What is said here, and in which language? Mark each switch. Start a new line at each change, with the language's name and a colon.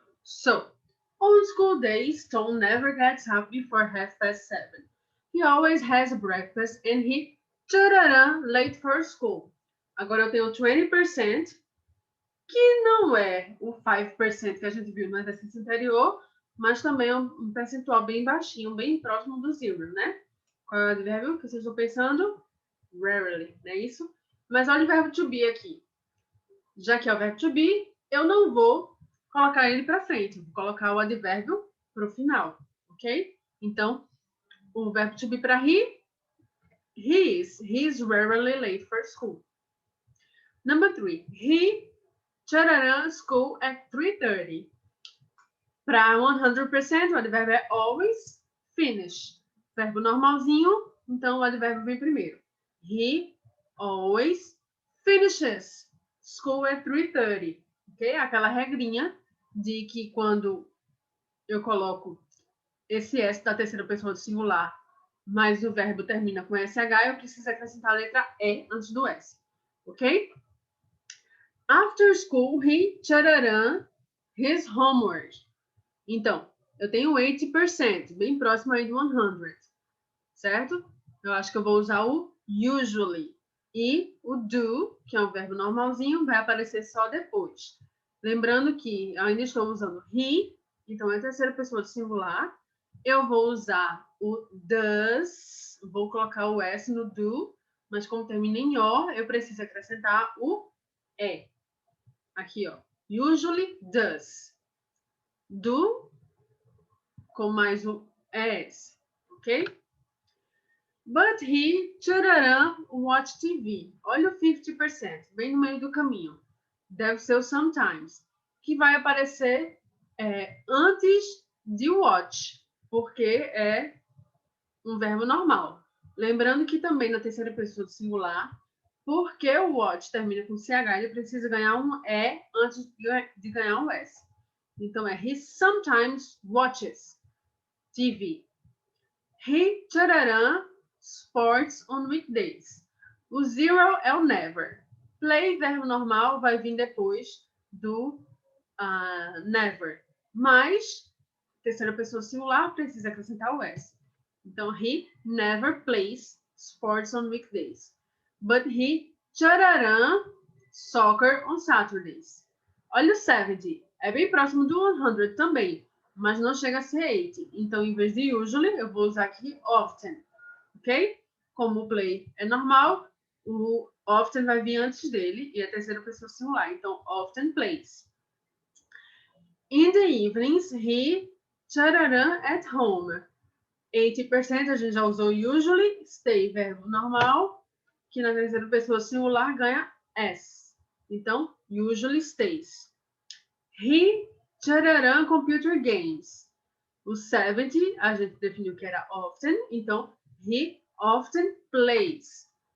English: So, on school days, Tom never gets up before 7:30. He always has breakfast and he late for school.
Portuguese: Agora eu tenho 20%, que não é o 5% que a gente viu no exercício anterior, mas também é um percentual bem baixinho, bem próximo do zero, né? Qual é o advérbio que vocês estão pensando? Rarely, não é isso? Mas olha o verbo to be aqui. Já que é o verbo to be, eu não vou colocar ele para frente, vou colocar o advérbio para o final, ok? Então, o verbo to be para
English: he is rarely late for school. Number 3, he school at 3:30.
Portuguese: Para 100%, o advérbio é always finish. Verbo normalzinho, então o advérbio vem primeiro.
English: He always finishes school at 3:30.
Portuguese: Ok? Aquela regrinha de que quando eu coloco esse S da terceira pessoa do singular, mas o verbo termina com SH, eu preciso acrescentar a letra E antes do S. Ok?
English: After school, he his homework.
Portuguese: Então, eu tenho 80%, bem próximo aí do 100, certo? Eu acho que eu vou usar o usually. E o do, que é o verbo normalzinho, vai aparecer só depois. Lembrando que eu ainda estou usando he, então é a terceira pessoa do singular. Eu vou usar o does, vou colocar o S no do, mas como termina em O, eu preciso acrescentar o E. Aqui, ó. Usually does. Do com mais o S, ok?
English: But he, watch TV.
Portuguese: Olha o 50%, bem no meio do caminho. Deve ser o sometimes, que vai aparecer antes de watch, porque é um verbo normal. Lembrando que também na terceira pessoa do singular, porque o watch termina com CH, ele precisa ganhar um E antes de ganhar um S.
English: Então, he sometimes watches TV. He, sports on weekdays.
Portuguese: O zero é o never. Play, verbo normal, vai vir depois do never. Mas, terceira pessoa singular, precisa acrescentar o S.
English: Então, he never plays sports on weekdays. But he, soccer on Saturdays.
Portuguese: Olha o 70. É bem próximo do 100 também, mas não chega a ser 80. Então, em vez de usually, eu vou usar aqui often, ok? Como o play é normal, o often vai vir antes dele e a terceira pessoa singular.
English: Então, often plays. In the evenings, he at home.
Portuguese: 80% a gente já usou usually, stay, verbo normal, que na terceira pessoa singular ganha S.
English: Então, usually stays. He, computer games.
Portuguese: O 70, a gente definiu que era often, então,
English: he often plays.